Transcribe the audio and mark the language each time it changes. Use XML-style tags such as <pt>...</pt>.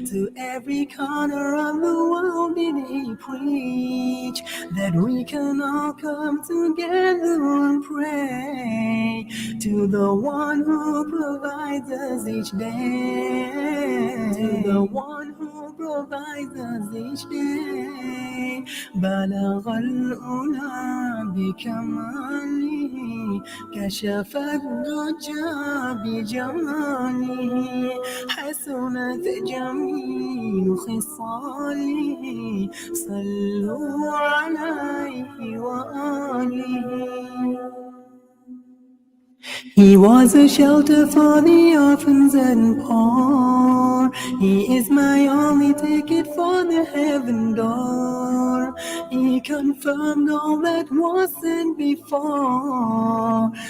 <en>To every corner of the world did he preach, that we can all come together and pray to the one who provides us each day, to the one who provides us each day.</en> <ar>بلغ الأولى بكماله كشف الدجى بجماله حسنت جميع خصاله صلوا عليه وآله.</ar> <en>He was a shelter for the orphans and poor. He is my only ticket for the heaven door. He confirmed all that was sent before.</en>